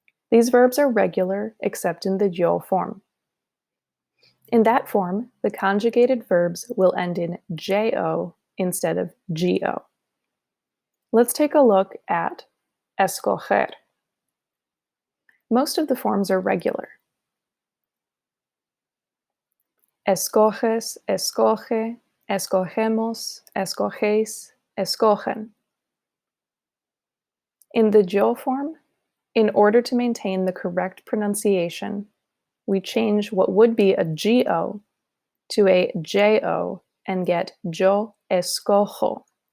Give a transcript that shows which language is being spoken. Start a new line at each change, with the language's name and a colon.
English: These verbs are regular except in the yo form. In that form, the conjugated verbs will end in JO instead of GO. Let's take a look at escoger. Most of the forms are regular.
Spanish: Escoges, escoge, escogemos, escogéis, escogen.
English: In the yo form, in order to maintain the correct pronunciation, we change what would be a GO to a JO and get yo escojo.